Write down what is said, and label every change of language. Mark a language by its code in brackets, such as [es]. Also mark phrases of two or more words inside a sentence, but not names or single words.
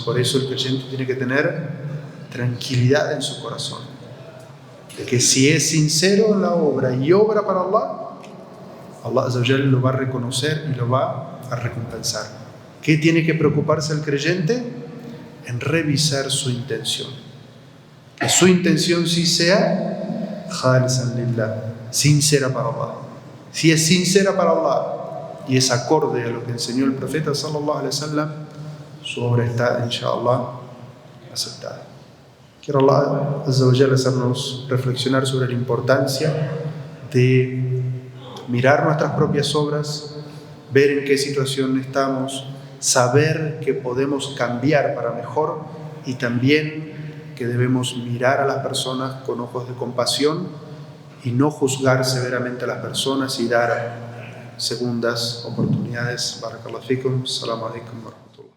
[es] Por eso el creyente tiene que tener tranquilidad en su corazón, de que si es sincero en la obra y obra para Allah, [ar] Allah Azza wa Jalla [es] lo va a reconocer y lo va a recompensar. ¿Qué tiene que preocuparse el creyente? En revisar su intención, que su intención sí sea [ar] khalisan lillah, [es] sincera para Allah. Si es sincera para Allah y es acorde a lo que enseñó el profeta [ar] sallallahu alaihi wasallam, [es] su obra está, inshallah, aceptada. Quiero [ar] Allah Azza wa Jalla [es] hacernos reflexionar sobre la importancia de mirar nuestras propias obras, ver en qué situación estamos, saber que podemos cambiar para mejor y también que debemos mirar a las personas con ojos de compasión y no juzgar severamente a las personas y dar segundas oportunidades. [ar] بارك الله فيكم. السلام عليكم.